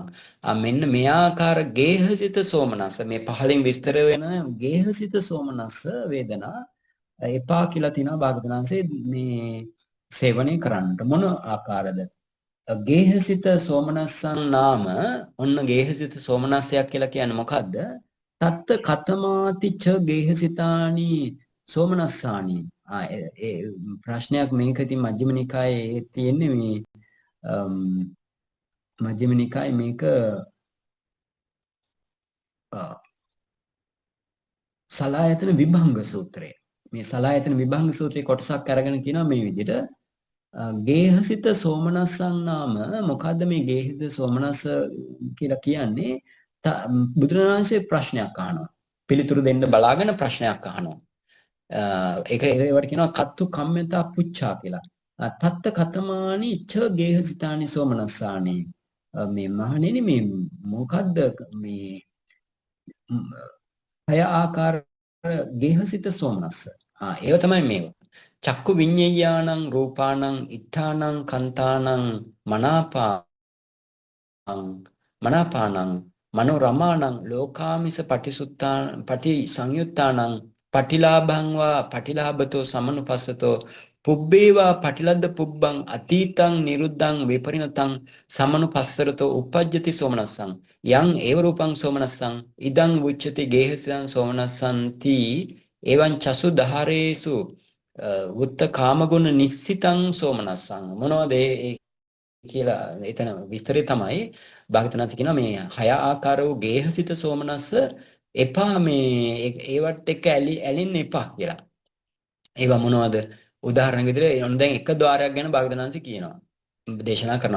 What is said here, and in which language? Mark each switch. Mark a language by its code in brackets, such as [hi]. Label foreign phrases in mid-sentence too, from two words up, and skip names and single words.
[si] මෙන්න මේ ආකාර ගේහසිත සෝමනස්ස මේ පහලින් විස්තර වෙන ගේහසිත සෝමනස්ස වේදනා එපා කියලා තිනවා භාගතුන් වහන්සේ මේ සේවනය කරන්නට. මොන ආකාරද? [pi] ගේහසිත සෝමනස්සං නාම [si] ඔන්න ගේහසිත සෝමනස්සයක් කියලා කියන්නේ මොකද්ද? [pi] තත්ත කතමාති ච ගේහසිතානි සෝමනස්සානි. [si] ඒ ප්‍රශ්නයක් මේක ඉතින් මජ්ක්‍ධිම නිකායේ තියෙන්නේ මේ මජ්ක්‍ධිම නිකායේ මේක සලායතන විභංග සූත්‍රය. මේ සලායතන විභංග සූත්‍රයේ කොටසක් අරගෙන කියනවා මේ විදිහට [pi] ගේහසිත සෝමනස්සං නාම. [si] මොකද්ද මේ ගේහසිත සෝමනස්ස කියලා කියන්නේ? බුදුරජාණන්සේ ප්‍රශ්නයක් අහනවා. පිළිතුරු දෙන්න බලාගෙන ප්‍රශ්නයක් අහනවා. ඒවට කියනවා [pi] කත්තු කම්මතා පුච්චා [si] කියලා. [pi] තත්ත කතමානි ච ගේහසිතානි සෝමනස්සානි. [si] මේ මහණෙනි මේ මොකද්ද මේ අය ආකාර ගේහසිත සෝමනස්ස? ඒව තමයි මේව. [pi] චක්කු විඤ්ඤාණං රූපාණං ඉත්තානං කන්තානං මනාපානං මනෝරමාණං ලෝකාමිස පටි සංයුත්තානං පටිලාභං වා පටිලාභතෝ සමනුපස්සතෝ පුබ්බේවා පටිලද්ද පුබ්බං අතීතං නිරුද්ධං විපරිණතං සමනුපස්සරතෝ uppajjati සෝමනස්සං යං ඒව රූපං සෝමනස්සං ඉදං උච්චති ගේහසිතං සෝමනස්සන්ති එවං චසු දහරේසු උත්ත කාමගුණ නිස්සිතං සෝමනස්සං. [si] මොනවද කියලා එතන විස්තරය තමයි භාග්‍යවතුන් කියනවා මේ හය ආකාර වූ ගේහසිත සෝමනස්ස එපා, මේ ඒවට එක්ක ඇලින්න එපා කියලා. ඒවා මොනවද? උදාහරණ විදිහට ඔන්න දැන් එක ద్వාරයක් ගැන භාග්‍යවතුන් කියනවා, දේශනා කරනවා.